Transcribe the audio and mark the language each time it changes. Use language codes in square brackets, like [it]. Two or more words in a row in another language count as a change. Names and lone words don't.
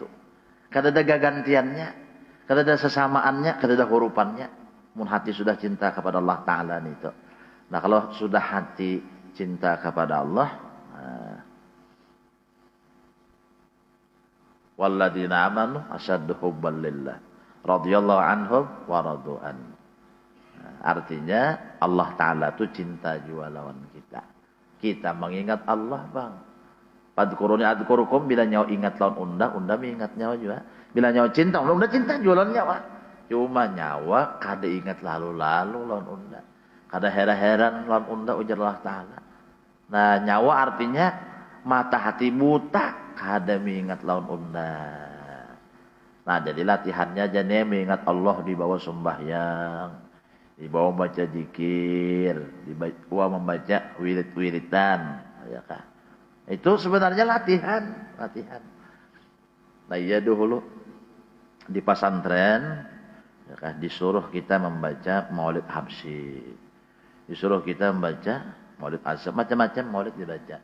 [bjn] Kada ada gagantiannya, kada ada sesamaannya, kada ada hurufannya. Mun hati sudah cinta kepada Allah Ta'ala itu. Nah kalau sudah hati cinta kepada Allah, [ar] والذين آمنوا أشد حبا لله رضي الله عنهم ورضوا عنه. [bjn] Artinya Allah Ta'ala itu cinta jua lawan kita. Kita mengingat Allah bang. [ar] فاذكروني أذكركم [bjn] bila nyawa ingat lawan unda mengingat nyawa juga. Bila nyawa cinta, unda cinta jua lawan nyawa. Cuma nyawa kada ingat lalu-lalu lawan unda. Kada heran-heran lawan unda ujar Allah Ta'ala. Nah nyawa artinya mata hati buta kada mengingat lawan unda. Nah jadi latihannya jadi mengingat Allah di bawah sembahyang, di bawah membaca zikir, di bawah membaca wirid-wiridan, ya kah? Itu sebenarnya latihan. Nah iya dulu di pesantren, ya kah? Disuruh kita membaca Maulid Habsyi, disuruh kita membaca Maulid Azam, macam-macam maulid dibaca.